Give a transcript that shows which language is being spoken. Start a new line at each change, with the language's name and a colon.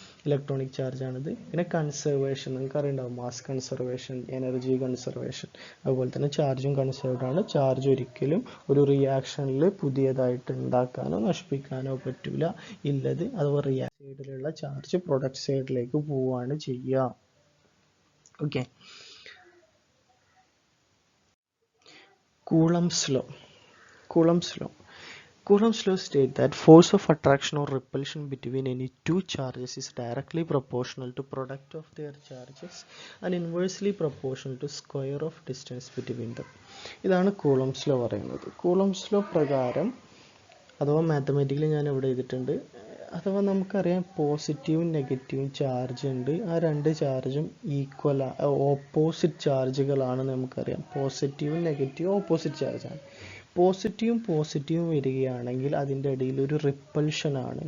Malayalam: Electronic charge ആണിത്. പിന്നെ conservation, നിങ്ങൾക്ക് അറിയുണ്ടാവും, മാസ് കൺസർവേഷൻ, എനർജി കൺസർവേഷൻ. അതുപോലെ തന്നെ ചാർജും കൺസർവ്ഡ് ആണ്. ചാർജ് ഒരിക്കലും ഒരു റിയാക്ഷനിൽ പുതിയതായിട്ട് ഉണ്ടാക്കാനോ നശിപ്പിക്കാനോ പറ്റില്ല. ഇല്ലത് അഥവാ റിയാക്ഷൻ സൈഡിലുള്ള ചാർജ് പ്രൊഡക്റ്റ് സൈഡിലേക്ക് പോവുകയാണ് ചെയ്യുക. Okay, Coulomb's law.
English: Coulomb's law states that force of attraction or repulsion between any two charges is directly proportional to product of their charges and inversely proportional to square of distance between them.
Malayalam: ഇതാണ് Coulomb's law പറയുന്നത്. Coulomb's law പ്രകാരം, അഥവാ mathematically ഞാൻ ഇവിടെ എഴുതിയിട്ടുണ്ട്, അഥവാ നമുക്കറിയാം പോസിറ്റീവും നെഗറ്റീവും ചാർജ് ഉണ്ട്. ആ 2 ചാർജും ഈക്വൽ ഓപ്പോസിറ്റ് ചാർജുകളാണ് നമുക്കറിയാം. പോസിറ്റീവും നെഗറ്റീവും ഓപ്പോസിറ്റ് ചാർജാണ്. പോസിറ്റീവും വരികയാണെങ്കിൽ അതിൻ്റെ ഇടയിൽ ഒരു റിപ്പൽഷനാണ്.